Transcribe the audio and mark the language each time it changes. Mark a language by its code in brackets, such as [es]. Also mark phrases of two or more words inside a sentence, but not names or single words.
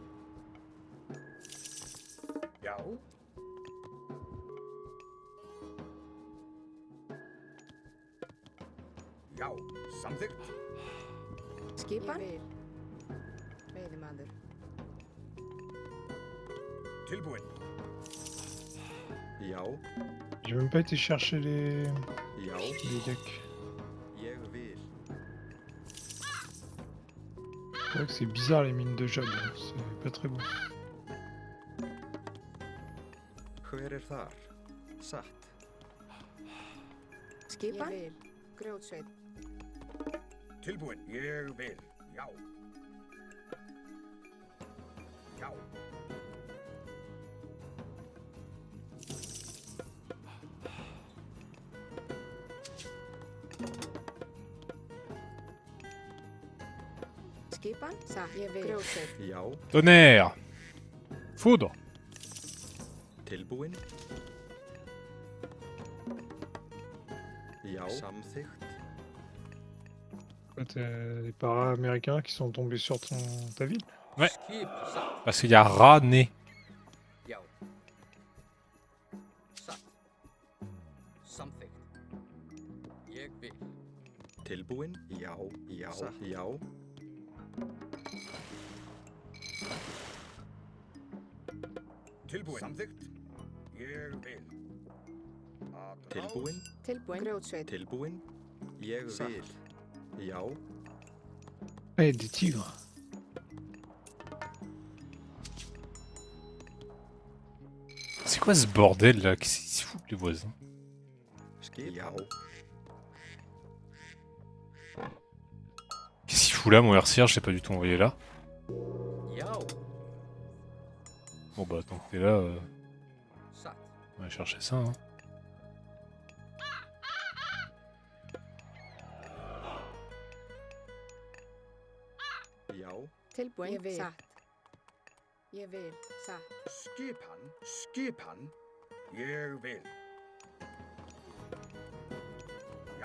[is] Já. Já, samþykkt. Skipan. Ég vil. Veiðimaður. Tilbúin. Já, [fr] J'ai même pas été chercher les [is] já, [fr] decks. [is] ég vil. [fr] C'est vrai que c'est bizarre les mines de jade, hein. C'est pas très bon. [is] Hver þar? Satt. Skipan? Ég vil. Grjótsveit. Tilbúin. Ég vil. Já. Já. Skipan? Satt. Ég vil. Grjótsveit. Já, [fr] Tonnerre. Foudre. [is] tilbúin. Já, samþykkt. [fr] Quoi, t'as les para-américains qui sont tombés sur ta ville. [is] Skip satt. [fr] Parce qu'il y a rat né. [is] Já. Satt. Samþykkt. Ég vil. Tilbúin. Já, já, satt. Já, Tilbúin. Samþykkt. Ég vil. Aðrás. tilbúin. Tilbúin. Grjótsveit. Tilbúin. Ég vil. Já, [fr] Ah, il y a des tigres. C'est quoi ce bordel là? Qu'est-ce qu'ils se foutent les voisins? [is] skip. Já, [fr] Qu'est-ce qu'il fout là mon RCR? Je l'ai pas du tout envoyé là. [is] Já. [fr] Bon bah tant que t'es là, [is] Satt. [fr] on va chercher ça. Hein. [is] já, Tilbúin. Ég vil. Satt. Ég vil. Satt. Skipan. Skipan. Ég vil. Já.